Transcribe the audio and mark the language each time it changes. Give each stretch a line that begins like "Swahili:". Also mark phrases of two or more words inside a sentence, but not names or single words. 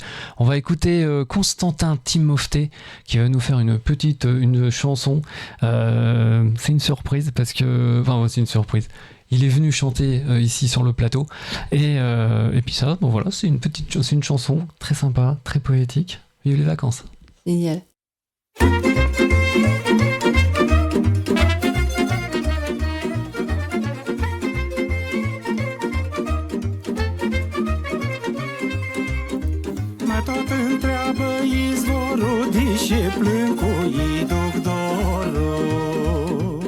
French: On va écouter Constantin Timofté qui va nous faire une chanson. C'est une surprise parce que... Enfin, c'est une surprise. Il est venu chanter ici sur le plateau. Et puis ça, bon voilà, c'est une chanson très sympa, très poétique. Vive les vacances. Génial.
Romanian: Tot întreabă izvorul, de ce plâng cu ei duc dorul.